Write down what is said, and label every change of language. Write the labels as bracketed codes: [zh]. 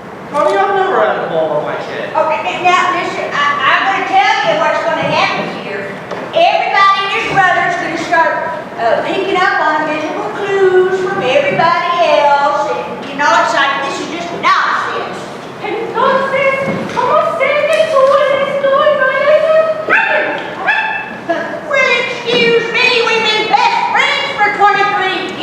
[en] Honey, I've never had a mole on my chin. Okay, now listen, I'm going to tell you what's going to happen here. Everybody and his brother's going to start picking up on visible clues from everybody else. And, you know, it's like this is just nonsense. [es] Entonces, ¿cómo sé que tú eres tú y no eres él? [en] Well, excuse me, we've been best friends for 23